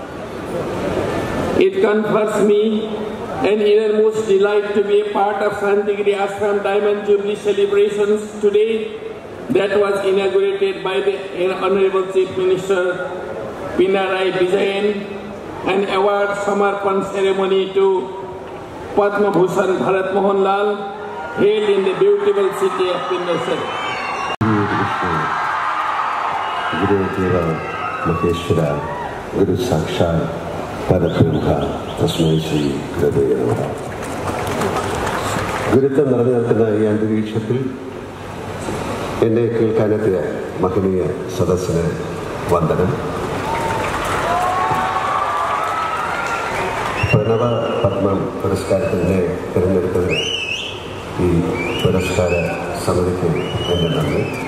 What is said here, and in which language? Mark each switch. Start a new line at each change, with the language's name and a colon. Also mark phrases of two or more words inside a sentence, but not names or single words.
English: It confers me an innermost delight to be a part of Shantigiri Ashram Diamond Jubilee celebrations today that was inaugurated by the Honorable Chief Minister Pinarayi Vijayan, an award Samarpan ceremony to Padma Bhushan Bharat Mohan Lal, held in the beautiful city of Pindosar.
Sanskrit: गुरु देव महेश्वर, गुरु साक्षात् परब्रह्म, तस्मै श्री गुरवे नमः.
Malayalam: Gurutvam നടന്ന ഈ അന്തരീക്ഷത്തിൽ എന്നെ കേൾക്കാനെത്തിയ മഹനീയ സദസ്സിന് വന്ദനം. പ്രണവ പത്മം പുരസ്കാരത്തിനെ തിരഞ്ഞെടുത്തതിന് ഈ പുരസ്കാര സമിതിക്ക് എൻ്റെ നന്ദി.